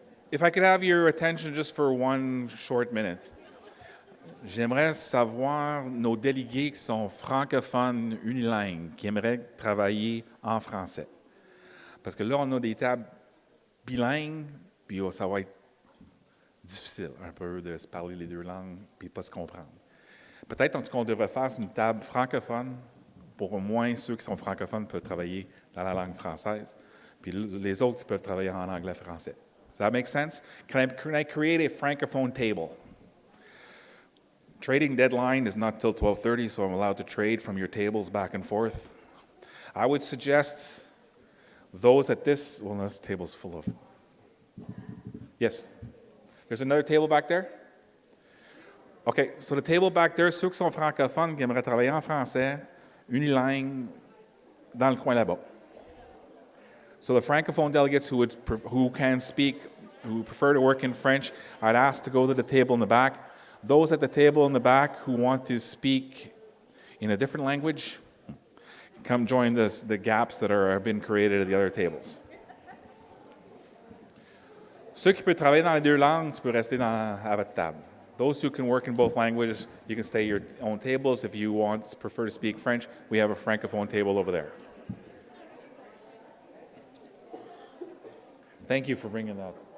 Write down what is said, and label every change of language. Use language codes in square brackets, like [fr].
[en] If I could have your attention just for one short minute. [fr] J'aimerais savoir nos délégués qui sont francophones unilingues, qui aimeraient travailler en français. Parce que là, on a des tables bilingues, puis ça va être difficile un peu de se parler les deux langues, puis pas se comprendre. Peut-être qu'on devrait faire une table francophone, pour au moins ceux qui sont francophones peuvent travailler dans la langue française, puis les autres peuvent travailler en anglais-français. [en] Does that make sense? Can I create a francophone table? Trading deadline is not till 12:30, so I'm allowed to trade from your tables back and forth. I would suggest those at this table's full of. Yes? There's another table back there? Okay, so the table back there, [fr] ceux qui sont francophones, qui aimeraient travailler en français, unilingue, dans le coin là-bas. [en] So the francophone delegates who can speak, who prefer to work in French, I'd ask to go to the table in the back. Those at the table in the back who want to speak in a different language, come join the gaps that have been created at the other tables. [fr] Ceux qui peuvent travailler dans les deux langues, tu peux rester à votre table. [en] Those who can work in both languages, you can stay at your own tables. If you prefer to speak French, we have a francophone table over there. Thank you for bringing that.